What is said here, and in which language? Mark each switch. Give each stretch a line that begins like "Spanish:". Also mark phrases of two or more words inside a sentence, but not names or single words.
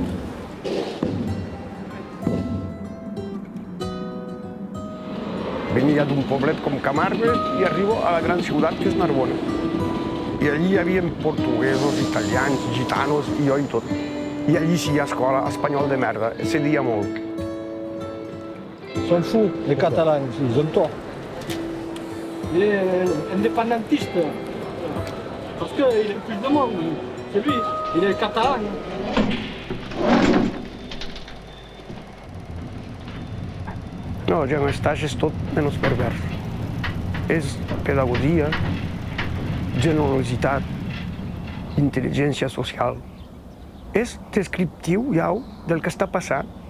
Catalan: Venia d'un poblet com Camarles i arribo a la gran ciutat que és Narbona. I allí hi havia portuguesos, italians, gitanos i jo i tot. I allí sí hi ha escola, espanyol de merda, cedia molt.
French: Són fous, les catalans, ils ont tort. Il est indépendantiste, parce qu'il est plus de monde, c'est lui, il est catalan.
Catalan: No, Jean Eustache és tot menys pervers. És pedagogia, generositat, intel·ligència social. És descriptiu, ja, del que està passant.